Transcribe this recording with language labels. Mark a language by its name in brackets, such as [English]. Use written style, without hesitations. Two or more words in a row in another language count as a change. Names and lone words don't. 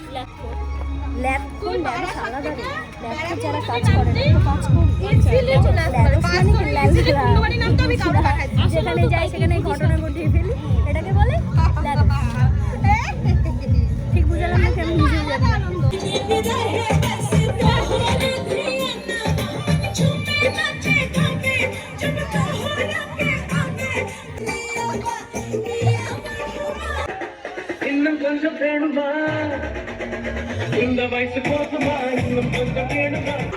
[Bangla] যারা কাজ করে যেখানে যাই সেখানে ঘটনা ঘটিয়ে ফেলি, এটাকে বলে ল্যাদোস। ঠিক বুঝালাম না? আমি নিজেও জানি না। [Tamil] இன்னும் கொஞ்சம் வேணுமா இந்த வயசு போதுமா இன்னும் கொஞ்சம் வேணுமா